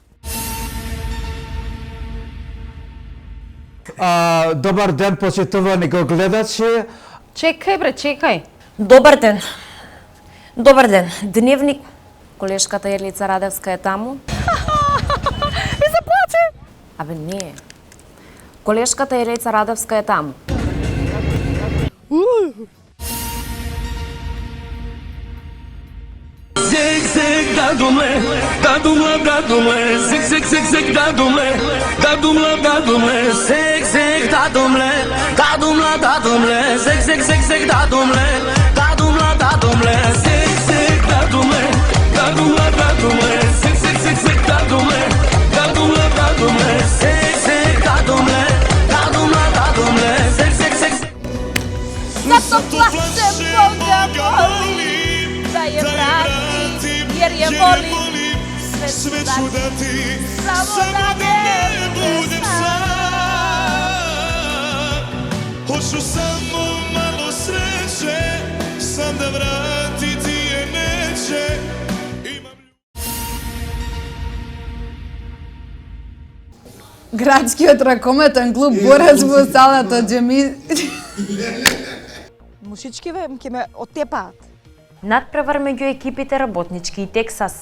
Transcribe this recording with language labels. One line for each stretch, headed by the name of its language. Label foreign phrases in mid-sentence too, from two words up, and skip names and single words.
Macedonian: Добар ден, почитувани го гледачи. Чекај бре, чекај. Добар ден. Добар ден. Дневник. Колешката Ерлица Радевска е таму. И се плаче. Абе не. Колешката Ерлица Радевска е таму. Zig zig dadumle, dadumle, zig zig zig zig dadumle, dadumle, zig zig dadumle, zig zig zig zig dadumle, zig zig dadumle, zig zig zig zig dadumle, zig zig dadumle, zig zig zig.
Serbian: Зато плаче Бога молим, да ја врати, jer je volim, sve ću dati, samo da ne budem sam. Hoću samo malo sreće, sam da vratiti je neće.
Macedonian: Градскиот ракометен клуб Борец во салата Джеми. Мушичкиве ќе ме отепаат. Надпревар меѓу екипите работнички и Тексас.